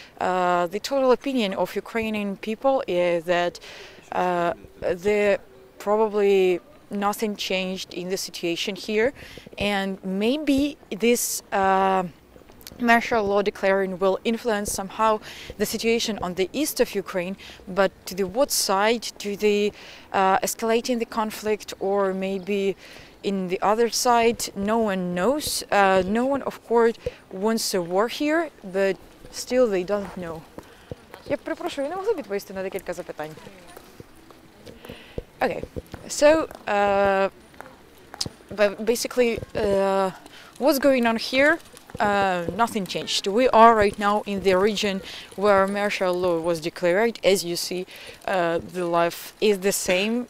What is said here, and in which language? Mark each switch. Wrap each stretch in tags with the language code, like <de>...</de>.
<en>The total opinion of Ukrainian people is that there probably nothing changed in the situation here, and maybe this martial law declaring will influence somehow the situation on the east of Ukraine, but to the what side, to the escalating the conflict, or maybe in the other side, no one knows. No one, of course, wants a war here, but still they don't know.</en> <uk>Я перепрошую, не могли б відповісти на декілька запитань?</uk> <en>Okay, so but basically, what's going on here? Nothing changed. We are right now in the region where martial law was declared. As you see, the life is the same.</en>